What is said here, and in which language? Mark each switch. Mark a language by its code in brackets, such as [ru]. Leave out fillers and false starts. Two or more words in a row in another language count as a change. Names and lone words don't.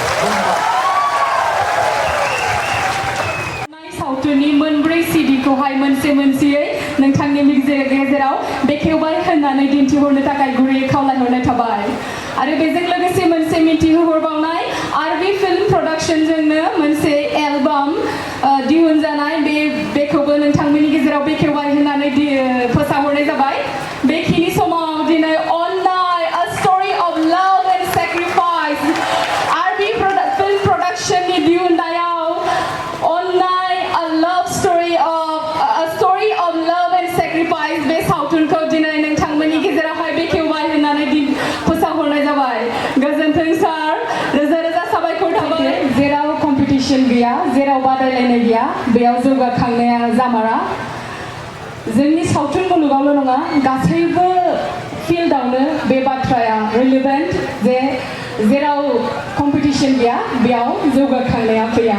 [brx] सावथुननि मोनब्रै सिडिखौहाय मोनसेयै नोंथांनि गेजेराव बेखेवबाय होननानै दिन्थिहरनो थाखाय गुरैयै खावलायहरनाय थाबाय आरो बेजों लोगोसे मोनसे मिथिहोहरबावनाय आरबि फिल्म प्रडाक्शनजोंनो मोनसे एलबाम दिहुनजानाय बेखौबो नोंथांमोननि गेजेराव बेखेवबाय होननानै फोसावहरनाय जाबाय। बेखिनि समाव दिनै अननाय [en] a story of love and sacrifice [brx] आरबि फिल्म प्रडाक्शननि दिहुननायाव अननाय [en] a story of love and sacrifice [brx] बे सावथुनखौ दिनै नोंथांमोननि गेजेरावहाय बेखेवबाय होननानै फोसावहरनाय जाबाय। गोजोन्थों सार, रोजा रोजा साबायखर थाबाय। जेराव कम्पिटिशन गैया, जेराव बादायलायनाय गैया, बेयाव जौगाखांनाया जामारा। जोंनि सावथुन मुलुगावल' नङा, गासैबो फिल्डआवनो बे बाथ्राया रिलेभेन्ट जे जेराव कम्पिटिशन गैया बेयाव जौगाखांनाया फैया।